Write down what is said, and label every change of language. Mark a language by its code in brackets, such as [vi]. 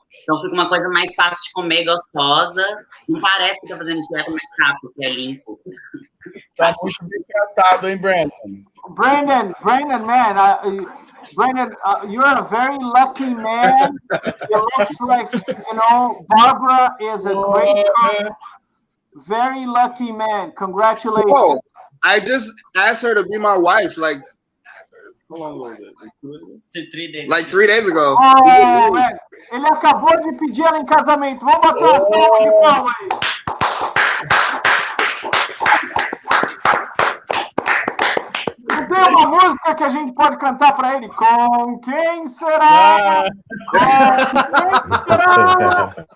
[pt] Então fica uma coisa mais fácil de comer, gostosa. Não parece que tá fazendo dieta mais rápido, porque é limpo. Tá muito bem tratado, hein, Brandon? [en] Brandon, man, Brandon, you're a very lucky man. It looks like, Barbara is a great cook. Very lucky man. Congratulations. Whoa, I just asked her to be my wife, like, how long was it? 3 days. Like 3 days ago. Oh, man. [pt] Ele acabou de pedir ela em casamento. Vamos bater as palmas de palma aí. Não tem uma música que a gente pode cantar para ele? Com quem será? Com quem será?